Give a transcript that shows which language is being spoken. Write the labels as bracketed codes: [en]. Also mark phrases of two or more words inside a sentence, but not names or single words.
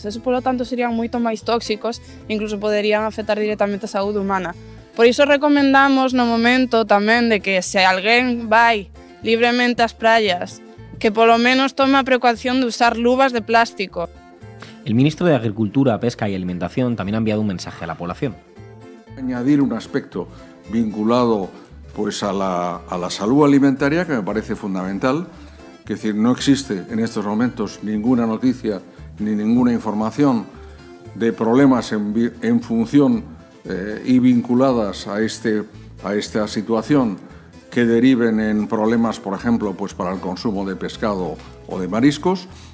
[gl] Eso, polo tanto, serían moito máis tóxicos, incluso poderían afectar directamente a saúde humana. Por iso recomendamos no momento tamén de que se alguén vai libremente ás praias, que polo menos tome a precaución de usar luvas de plástico. [es] El ministro de Agricultura, Pesca y Alimentación también ha enviado un mensaje a la población. Añadir un aspecto vinculado pues, a la salud alimentaria que me parece fundamental. Es decir, no existe en estos momentos ninguna noticia ni ninguna información de problemas en función y vinculadas a esta situación que deriven en problemas, por ejemplo, pues para el consumo de pescado o de mariscos.